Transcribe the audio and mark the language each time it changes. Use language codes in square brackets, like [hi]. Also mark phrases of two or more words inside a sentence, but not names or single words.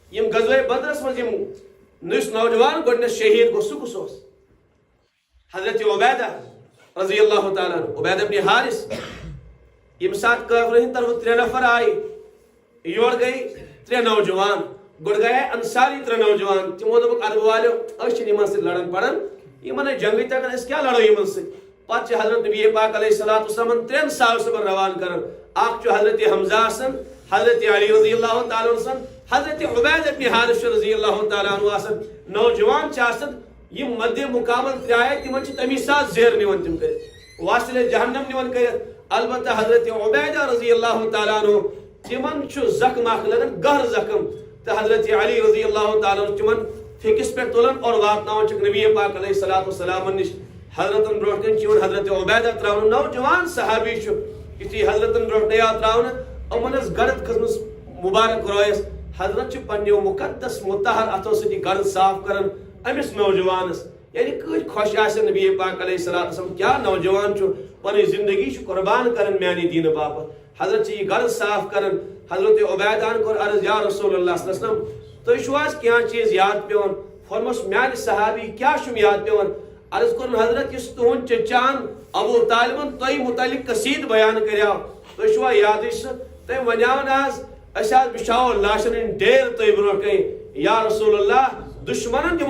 [ks] یم غزوہ بدرس مز نس نوجوان گۄڈنیٚتھ شہید گو سہ کس حضرت عبیدہ [ar] رضی اللہ تعالیٰ عنہ [ks] عبیدہ بن حارث یم سات کافرن ہند طرف 3 نفر آئی یور گئی 3 نوجوان گۄڈ گئے انصاری 3 نوجوان تمو دوٚپُکھ عرب والیو أسۍ چھِنہٕ یمن سۭتۍ لڑان پڑان یمن جنگی تگان أسۍ کیٛاہ لڑو یمن سۭتۍ پتہٕ چھِ حضرت نبی پاک [ar] علیہ الصلوۃ والسلام [ks] 3 صحابہ روان کران اکھ چھُ حضرت حمزہ آسان حضرت علی [ar] رضی اللہ تعالیٰ عنہ [ks] حضرت عبیدہ بن حارث [ar] رضی اللہ تعالیٰ [ks] عنہ آسان نوجوان چھِ آسان یم مد مقابل 3 آئے تمن چھِ تمی ساتھ زیر نِوان تم کٔرِتھ واصل جہنم نِوان کٔرِتھ البتہ حضرت عبیدہ [ar] رضی اللہ تعالیٰ عنہ [ks] تمن چھُ زخم اکھ لگان گہر زخم تو حضرت علی رضی اللہ تعالیٰ عنہ تمن فکس پہ تلان اور واتناوان چھِکھ نبی پاک [ar] علیہ الصلوۃ والسلام [ks] نش حضرتن برونٛٹھ کن چھُ حضرت عبیدہ تراون نوجوان صحابی چھُ یُتھُے حضرتن برونٛٹھ آو تراون یِمن ٲس گرد کھٔژمٕژ مبارک رویس حضرت چھُ پننیو مقدس متحر اتھو سۭتۍ گرد صاف کران امس نوجوانس یعنی کۭتۍ خۄش آسن نبی پاک [ar] علیہ الصلوۃ والسلام [ks] کیا نوجوان چھُ پنٕنۍ زندگی چھُ قربان کران میانہِ دیٖنہٕ باپتھ حضرت چھِ یہِ گرد صاف کران حضرت عبیدہن کوٚر عرض یا رسول اللہ [ar] صلی اللہ علیہ وسلم [ks] تُہۍ چھُو حظ کینٛہہ چیٖز یاد پیوان فرموس میانہِ صحابی کیا چھُم یاد پیوان عرض کوٚرُن حضرت یُس تُہُنٛد چچان ابو طالبن تۄہہِ متعلق قصیٖد بیان کریاو تُہۍ چھُوا یادٕے سُہ تٔمۍ ونیاو نہ حظ أسۍ حظ بِچھاوو لاشن ہٕنٛدۍ ڈیر تۄہہِ برونٛٹھ کَنۍ یا رسول اللہ دشمنن دِمو